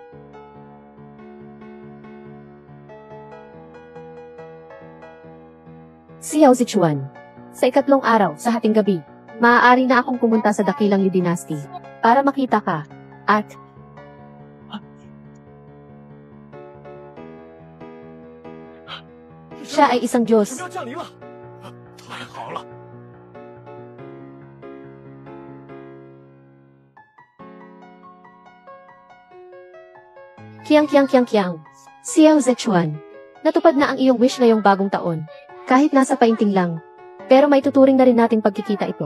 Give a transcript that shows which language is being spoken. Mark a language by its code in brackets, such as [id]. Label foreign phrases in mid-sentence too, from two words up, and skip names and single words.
[tl] Si Yao Zichuan. Sa ikatlong araw, sa hating gabi, maaari na akong pumunta sa dakilang Liu Dynasty para makita ka. At siya ay isang Diyos. [zh] 神庙降临了，太好了！ [tl] Kiang. Si Yao Zichuan. Natupad na ang iyong wish ngayong bagong taon. Kahit nasa painting lang. Pero may tuturing na rin nating pagkikita ito.